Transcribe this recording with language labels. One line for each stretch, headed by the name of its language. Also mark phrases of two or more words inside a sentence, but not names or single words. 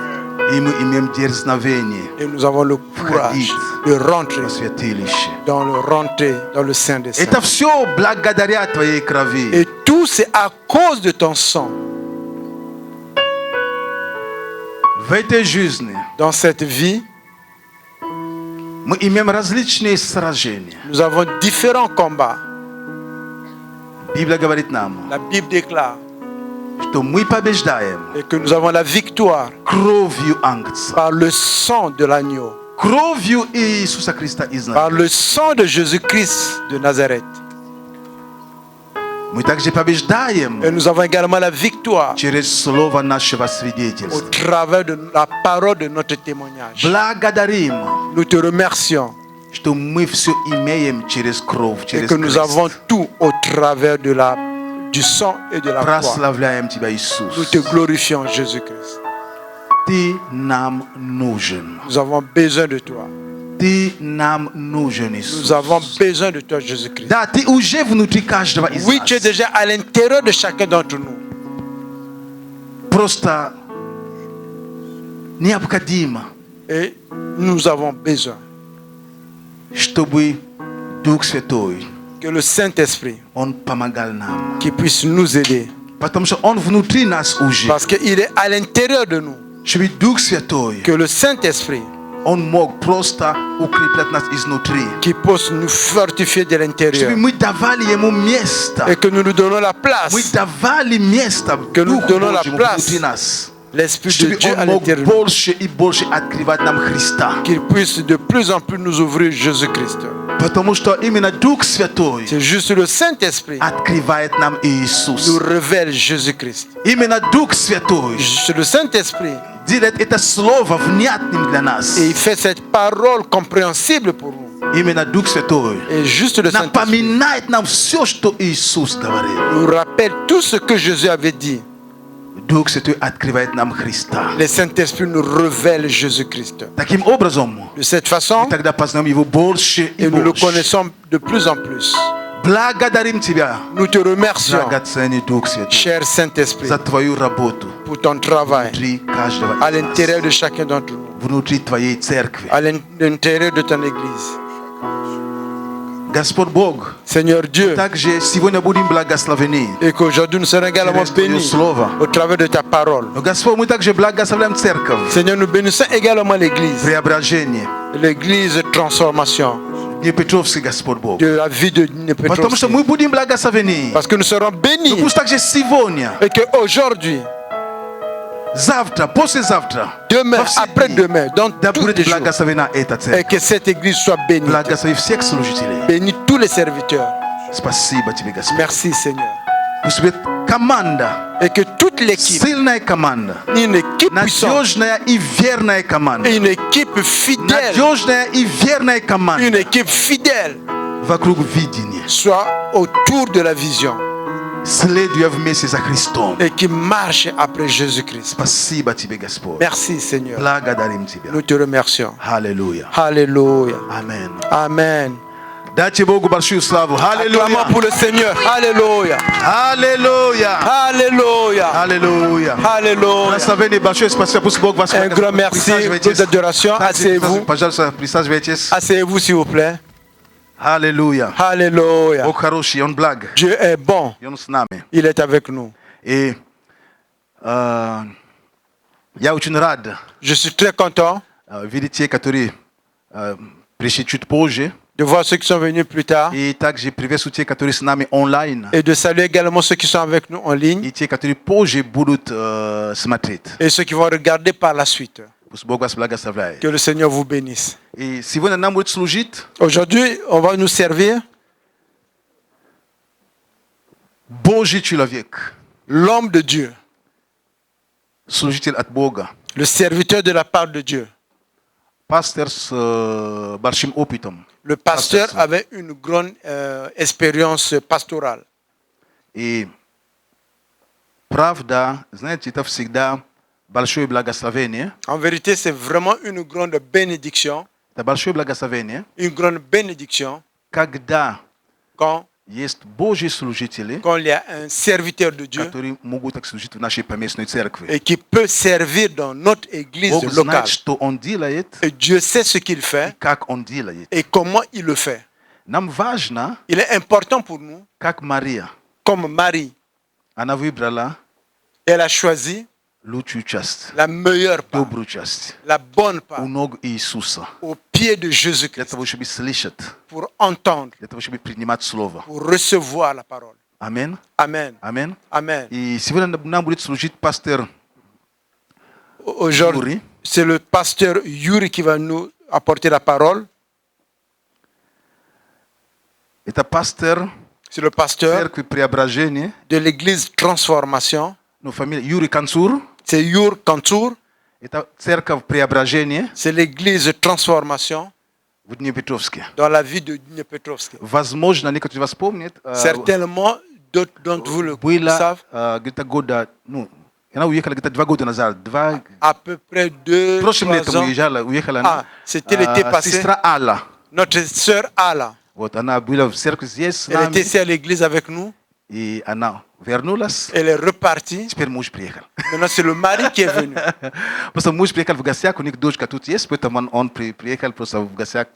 Russian: и мы имеем дерзновение
French: et nous avons le courage de rentrer
Russian: во святилище.
French: dans le sein des saints.
Russian: Это все благодаря Твоей крови.
French: Et tout c'est à cause de ton sang.
Russian: В этой жизни
French: Dans cette vie,
Russian: мы имеем различные сражения.
French: nous avons différents combats.
Russian: Библия говорит нам,
French: La Bible déclare
Russian: что мы побеждаем
French: et que nous avons la victoire
Russian: кровью Ангца,
French: par le sang de l'agneau,
Russian: кровью Иисуса Христа из
French: par
Russian: Назарета.
French: le sang de Jésus-Christ de Nazareth.
Russian: Мы также побеждаем
French: Et nous avons également la victoire
Russian: через слово нашего
French: au
Russian: свидетельства.
French: travers de la parole de notre témoignage.
Russian: Благодарим,
French: Nous te remercions
Russian: что мы все имеем через кровь,
French: et
Russian: через
French: que nous avons
Russian: крест.
French: tout au travers du sang et de la croix.
Russian: Прославляем Тебя,
French: Nous
Russian: Иисус.
French: te glorifions, Jésus-Christ.
Russian: Ты нам нужен.
French: Nous avons besoin de toi.
Russian: Ты нам нужен, Иисус.
French: Nous avons besoin de toi, Jésus-Christ.
Russian: Да, Ты уже внутри каждого из
French: Oui, tu es
Russian: нас.
French: déjà à l'intérieur de chacun d'entre nous.
Russian: Просто необходимо,
French: Et nous avons besoin
Russian: чтобы Дух Святой,
French: que le Saint-Esprit
Russian: Он помогал нам.
French: qui puisse nous aider.
Russian: Потому что Он внутри нас уже.
French: Parce qu'il est à l'intérieur de nous.
Russian: Чтобы Дух Святой,
French: Que le Saint-Esprit
Russian: Он мог просто укреплять нас изнутри.
French: qui puisse nous fortifier de
Russian: Чтобы
French: l'intérieur.
Russian: мы давали Ему место.
French: Et que nous nous donnons la
Russian: Мы
French: place.
Russian: давали место
French: Que nous
Russian: Духу
French: donnons la
Russian: Божьему
French: place.
Russian: внутри нас.
French: L'Esprit de
Russian: Чтобы
French: Dieu à
Russian: Он мог
French: l'intérieur de nous.
Russian: больше и больше открывать нам Христа.
French: Qu'il puisse de plus en plus nous ouvrir Jésus-Christ.
Russian: Потому что именно Дух Святой
French: C'est juste le Saint-Esprit
Russian: открывает нам
French: nous
Russian: Иисус.
French: révèle Jésus-Christ.
Russian: Именно Дух Святой
French: Juste le Saint-Esprit
Russian: Direct это слово внятным для нас.
French: Et il fait cette parole compréhensible pour nous.
Russian: Именно Дух Святой
French: Et juste le Saint-Esprit
Russian: напоминает нам все, что Иисус говорил.
French: nous rappelle tout ce que Jésus avait dit.
Russian: Дух Святой открывает нам Христа.
French: Le Saint-Esprit nous révèle Jésus-Christ.
Russian: Таким образом,
French: De cette façon,
Russian: мы тогда познаем Его больше и
French: et nous le
Russian: больше.
French: connaissons de plus en plus.
Russian: Благодарим Тебя,
French: Nous te remercions,
Russian: драгоценный Дух Святой,
French: cher Saint-Esprit,
Russian: за Твою работу
French: pour ton travail
Russian: внутри каждого
French: à
Russian: из нас,
French: l'intérieur de chacun d'entre nous,
Russian: внутри Твоей церкви.
French: à l'intérieur de ton Église.
Russian: Господь Бог,
French: Seigneur Dieu,
Russian: также сегодня будем благословены.
French: et qu'aujourd'hui nous serons également
Russian: Через Твое
French: bénis
Russian: Слово.
French: au travers de ta parole.
Russian: Но, Господь, мы также благословляем церковь,
French: Seigneur, nous bénissons également l'Église,
Russian: преображение,
French: l'Église transformation
Russian: Днепетровский, Господь Бог.
French: de la vie de
Russian: Потому что
French: Dnepetrovsk.
Russian: мы будем благословены.
French: Parce que nous serons
Russian: Но
French: bénis
Russian: пусть также сегодня,
French: et qu'aujourd'hui,
Russian: завтра, послезавтра,
French: demain,
Russian: во все дни,
French: après-demain, dans
Russian: да
French: tous
Russian: будет
French: les jours,
Russian: благословена эта
French: et
Russian: церковь.
French: que cette Église soit bénie.
Russian: Благослови всех служителей.
French: Bénis tous les serviteurs.
Russian: Спасибо Тебе, Господь.
French: Merci Seigneur.
Russian: Пусть будет команда,
French: Et que toute l'équipe,
Russian: сильная команда,
French: une équipe puissante,
Russian: надежная и верная команда.
French: une équipe fidèle,
Russian: Надежная и верная команда
French: une équipe fidèle
Russian: вокруг видения,
French: soit autour de la vision
Russian: следуя вместе за Христом.
French: et qui marche après Jésus-Christ.
Russian: Спасибо Тебе, Господь.
French: Merci Seigneur.
Russian: Благодарим Тебя.
French: Nous te remercions.
Russian: Аллилуйя.
French: Alléluia.
Russian: Аминь.
French: Amen.
Russian: Дайте Богу большую славу.
French: Acclamons
Russian: Аллилуйя.
French: pour le Seigneur. Alléluia.
Russian: Аллилуйя.
French: Alléluia.
Russian: Аллилуйя.
French: Alléluia.
Russian: Благословение большое спасибо. Пусть Бог вас
French: Un grand merci. Groupe d'adoration. Asseyez-vous.
Russian: Пожалуйста, присаживайтесь.
French: Asseyez-vous s'il vous plaît.
Russian: Аллилуйя.
French: Alléluia.
Russian: Бог хороший, Он благ.
French: Dieu est bon.
Russian: И Он с нами.
French: Il est avec nous.
Russian: И я очень рад
French: Je suis très content
Russian: видеть те, которые пришли чуть позже.
French: de voir ceux qui sont venus plus tard
Russian: И также приветствую те, которые с нами онлайн.
French: et de saluer également ceux qui sont avec nous en ligne
Russian: И те, которые позже будут смотреть.
French: et ceux qui vont regarder par la suite.
Russian: Пусть Бог вас благословляет.
French: Que le Seigneur vous bénisse.
Russian: И сегодня нам будет служить
French: Aujourd'hui, on va nous servir
Russian: Божий человек,
French: l'homme de Dieu,
Russian: служитель от Бога,
French: le serviteur de la part de Dieu.
Russian: пастор с большим опытом.
French: Le pasteur avait une grande expérience pastorale.
Russian: И правда, знаете, это всегда большое благословение.
French: En vérité, c'est vraiment une grande bénédiction,
Russian: Это большое благословение,
French: une grande bénédiction
Russian: когда
French: quand
Russian: есть Божьи служители,
French: il y a un serviteur de Dieu
Russian: которые могут так служить в нашей поместной церкви.
French: et qui peut servir dans notre église
Russian: Бог
French: locale.
Russian: знает, что Он делает,
French: Et Dieu sait ce qu'il fait
Russian: как Он делает.
French: et comment il le fait.
Russian: Нам важно,
French: Il est important pour nous,
Russian: как Мария,
French: comme Marie,
Russian: она выбрала
French: elle a choisi
Russian: лучшую часть,
French: la meilleure part,
Russian: добрую часть,
French: la bonne part,
Russian: у ног Иисуса,
French: au pied de
Russian: для
French: Jésus-Christ,
Russian: того, чтобы слышать,
French: pour entendre,
Russian: для того, чтобы принимать Слово.
French: pour recevoir la parole.
Russian: Аминь.
French: Amen.
Russian: Аминь.
French: Amen.
Russian: И сегодня нам будет служить пастор
French: Aujourd'hui, Yuri. c'est le pasteur Yuri qui va nous apporter la parole.
Russian: Это пастор
French: C'est le pasteur
Russian: церкви Преображения,
French: de l'église Transformation.
Russian: ну, фамилия Юрий Канцур.
French: C'est Yur Kantour.
Russian: Это церковь Преображения
French: C'est l'église Transformation
Russian: в Днепетровске.
French: dans la ville de Dnepetrovsk.
Russian: Возможно, некоторые из вас помнят,
French: Certainement, d'autres d'entre vous le
Russian: было
French: savent.
Russian: где-то года, ну, она уехала где-то 2 года назад.
French: À peu près 2-3
Russian: Прошлым летом
French: ans.
Russian: уехала
French: Ah, c'était l'été passé.
Russian: сестра Алла.
French: Notre sœur Ala,
Russian: Вот, она была в церкви здесь с
French: elle était
Russian: нами,
French: ici à l'église avec nous.
Russian: и она вернулась.
French: Elle est repartie.
Russian: Теперь муж приехал.
French: Maintenant, c'est le mari qui est venu.
Russian: Просто муж приехал в гостях, у них дочка тут есть, поэтому он приехал просто в гостях к